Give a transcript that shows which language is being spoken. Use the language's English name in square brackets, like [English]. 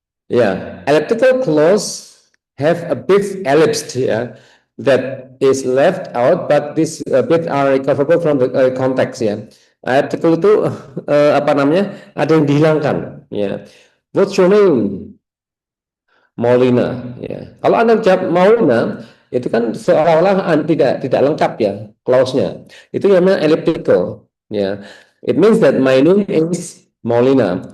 [English] Ya, elliptical clause have a bit ellipsed ya, that is left out, but this bit are recoverable from the context ya. [Indonesian] Elliptical itu apa namanya? Ada yang dihilangkan ya. [English] What's your name? [Indonesian] Maulina ya. Kalau Anda jawab Maulina, itu kan seolah-olah tidak lengkap ya clause-nya. Itu namanya elliptical ya. [English] It means that my name is Maulina.